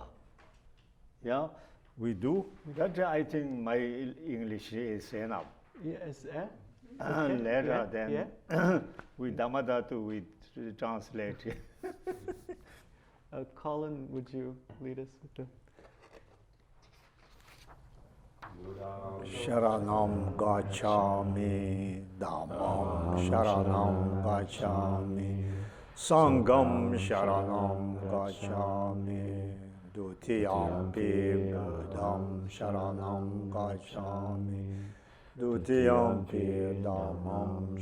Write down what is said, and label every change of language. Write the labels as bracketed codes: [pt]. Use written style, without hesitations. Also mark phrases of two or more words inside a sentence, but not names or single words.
[en] Yeah, we do. That I think my English is enough. Yes, Okay. Later then with Dharmadhatu we translate. Colin, would you lead us with the... [pi] Sharanam gacchami, Dhammam sharanam gacchami, Sangham sharanam gacchami, Dutiyampi Buddham sharanam gacchami, Dutiyampi Dhammam